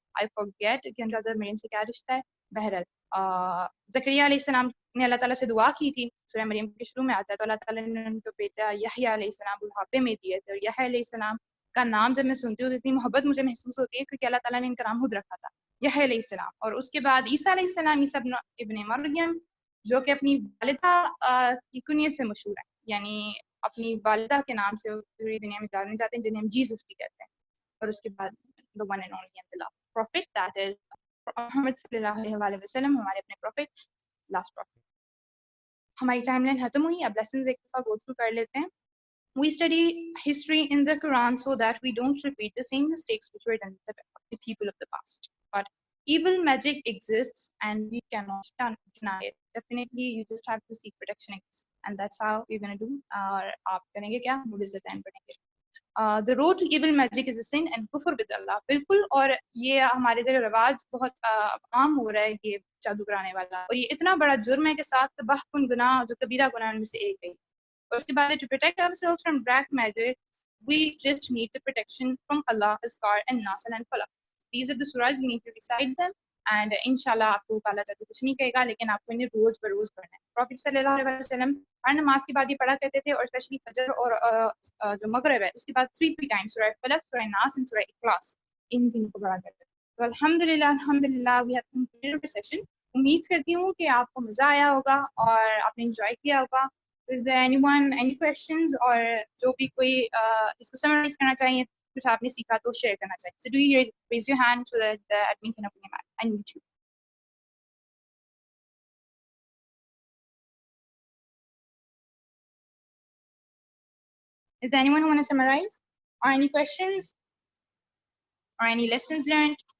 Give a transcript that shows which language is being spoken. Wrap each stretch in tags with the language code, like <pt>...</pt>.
<en>I forget</en> <ur>کہ ان کا حضرت مریم سے کیا رشتہ ہے. بہرحال زکریا علیہ السلام نے اللہ تعالیٰ سے دعا کی تھی, سورہ مریم کے شروع میں آتا ہے, تو اللہ تعالیٰ نے ان کو بیٹا یحییٰ علیہ السلام بڑھاپے میں دیے تھے. اور یحییٰ علیہ السلام کا نام جب میں سنتی ہوں تو اتنی محبت مجھے محسوس ہوتی ہے, کیونکہ اللہ تعالیٰ نے ان کا نام خود رکھا تھا, یحییٰ علیہ السلام. اور اس کے بعد عیسیٰ علیہ السلام, عیسیٰ ابن مریم, جو کہ اپنی والدہ کی کنیت سے مشہور ہے, یعنی اپنی والدہ کے نام سے پوری دنیا میں جانے جاتے ہیں, جنہیں ہم جیزس بھی کہتے ہیں. اور اس کے بعد</ur> <en>the one and only and the last prophet, that is Muhammad صلی اللہ علیہ وسلم,</en> <ur>ہمارے اپنے</ur> <en>prophet, last prophet.</en> <ur>ہماری ٹائم لائن ختم ہوئی, اب لیسنز ایک دفعہ</ur> <en>go through</en> <ur>کر لیتے ہیں.</ur> <en>We study history in the Quran so that we don't repeat the same mistakes which were done by the people of the past. But evil magic exists and we cannot deny it. Definitely, you just have to seek protection against it. And that's how you're going to do.</en> <ur>آپ کریں گے کیا؟ مجھے time پڑھیں گے.</ur> <en>The road to evil magic is a sin and kufr with Allah.</en> <ur>بالکل, اور یہ ہمارے ادھر رواج بہت عام ہو رہا ہے یہ جادو کرانے والا, اور یہ اتنا بڑا جرم ہے کہ 7 تباہ کن گناہ جو کبیرہ گناہ میں سے ایک ہے. اور اس کے بعد</ur> <en>to protect ourselves from black magic, we just need the protection from Allah, Azkar and Nas and Falaq. These are the surahs, you need to recite them</en> <ur>and انشاءاللہ آپ کو تعالیٰ جب کچھ نہیں کہے گا, لیکن آپ کو انہیں روز بروز پڑھنا ہے. پروفیٹ صلی اللہ علیہ وسلم ہر نماز کے بعد یہ پڑھا کرتے تھے, اور اسپیشلی فجر اور جو مغرب ہے اس کے بعد 3 ٹائمس سورہ فلق, سورہ ناس اینڈ سورہ اخلاص, ان تینوں کو پڑھا کرتے تھے. تو الحمدللہ</ur> <en>We have completed session.</en> <ur>امید کرتی ہوں کہ آپ کو مزہ آیا ہوگا اور آپ نے انجوائے کیا ہوگا.</ur> <en>Is there anyone any questions,</en> <ur>اور جو بھی کوئی اس کو سمرائز کرنا چاہیے, کچھ آپ نے سیکھا تو شیئر کرنا چاہیے.</ur> <en>So do you raise your hand so that the admin can open your mic. I need you. Is there anyone who want to summarize, or any questions, or any lessons learned?</en>